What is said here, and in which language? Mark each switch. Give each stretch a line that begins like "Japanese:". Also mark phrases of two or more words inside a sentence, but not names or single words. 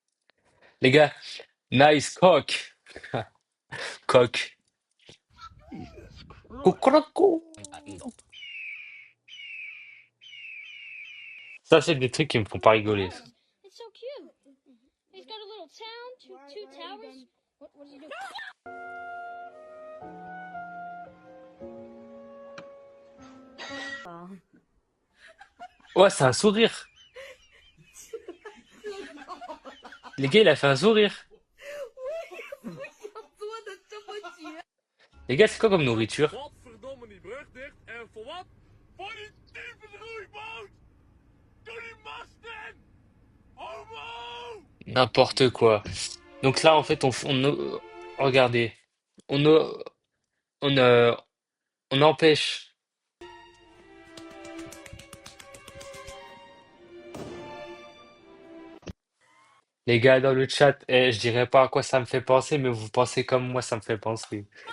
French: Les gars,
English: nice cock.
French: Coq. Cocoroco. Ça, c'est des trucs qui me font pas rigoler. Ça.
English: It's so cute. He's got a little town, two towers. What does he do?
French: Ouais, c'est un sourire. Les gars, il a fait un sourire. Les gars, c'est quoi comme nourriture?
Dutch: Godverdomme die brug dicht en voor wat? Voor die tyfus roeiboot! Doe die masten! Homo!
French: N'importe quoi. Donc là, en fait, regardez, on, on, on empêche. Les gars dans le chat, je dirais pas à quoi ça me fait penser, mais vous pensez comme moi, ça me fait penser.